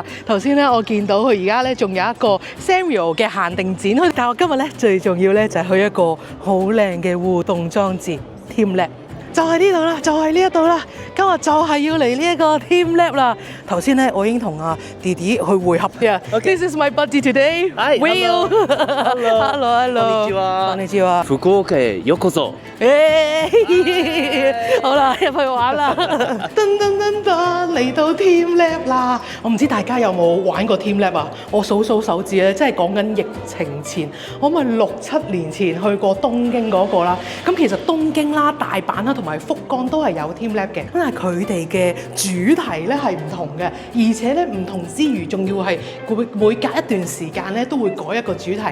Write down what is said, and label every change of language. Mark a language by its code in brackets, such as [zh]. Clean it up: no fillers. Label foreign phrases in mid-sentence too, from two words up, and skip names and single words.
[yue] 頭先咧我見到佢而家咧仲有一個 Sanrio 嘅限定展，但係我今日咧最重要咧就係去一個好靚嘅互動裝置 TeamLab。就係呢度啦，就係呢一度啦。今日就係要嚟呢一個 TeamLab 啦。頭先咧，我已經同弟弟去會合嘅。 [en] This is my buddy today. Will. Hello. [ja] こんにちは。福岡へようこそ。 [yue] 好啦，入去玩啦。嚟到 TeamLab 啦。我唔知大家有冇玩過 TeamLab 啊？我數數手指咧，即係講緊疫情前，我咪6、7年前去過東京嗰個啦。咁其實東京啦、大阪啦同埋福岡都係有 TeamLab 嘅，但係佢哋嘅主題咧係唔同嘅，而且咧唔同之餘，仲要係每隔一段時間咧都會改一個主題。